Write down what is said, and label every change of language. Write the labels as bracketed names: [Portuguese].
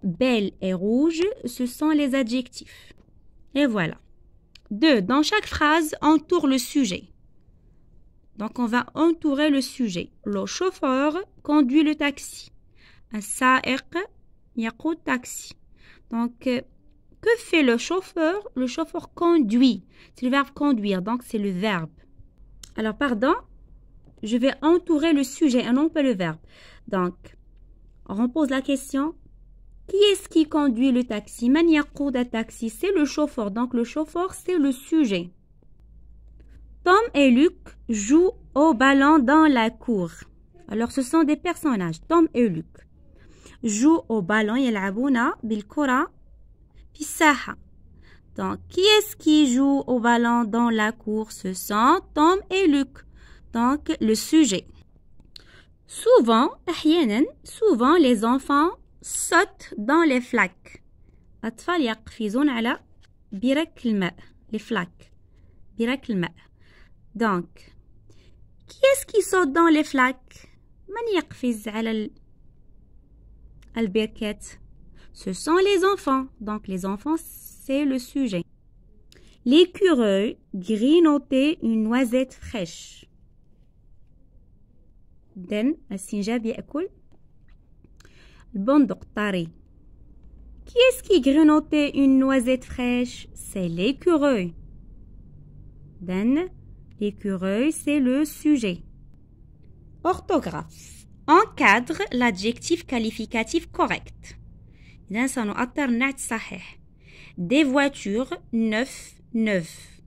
[French] Belle et rouge, ce sont les adjectifs. Et voilà. 2. Dans chaque phrase, entoure le sujet. Donc, on va entourer le sujet. Le chauffeur conduit le taxi. [Arabic] السائق يقود taxi. [French] Donc, que fait le chauffeur? Le chauffeur conduit. C'est le verbe conduire, donc c'est le verbe. Alors, pardon, je vais entourer le sujet et non pas le verbe. Donc, on pose la question. Qui est-ce qui conduit le taxi? [Arabic] من يقود التاكسي? [French] C'est le chauffeur. Donc, le chauffeur, c'est le sujet. Tom et Luc jouent au ballon dans la cour. Alors, ce sont des personnages. Tom et Luc jouent au ballon. [Arabic] يلعبون بالكرة في الساحة. [French] Donc, qui est-ce qui joue au ballon dans la cour? Ce sont Tom et Luc. Donc, le sujet. Souvent, أحيانا, souvent, les enfants sautent dans les flaques. [Arabic] الأطفال يقفزون على برك الماء. [French] Les flaques. [Arabic] برك الماء. [French] Donc, qui est-ce qui saute dans les flaques? [Arabic] من يقفز على البركات? [French] Ce sont les enfants. Donc, les enfants, c'est le sujet. L'écureuil grignotait une noisette fraîche. [Arabic] Then, السنجاب يأكل البندق طري. [French] Qui est-ce qui grignotait une noisette fraîche? C'est l'écureuil. Then, l'écureuil, c'est le sujet. Orthographe. Encadre l'adjectif qualificatif correct. [Arabic] إذن سنؤطر النعت صحيح. [French] Des voitures neuves.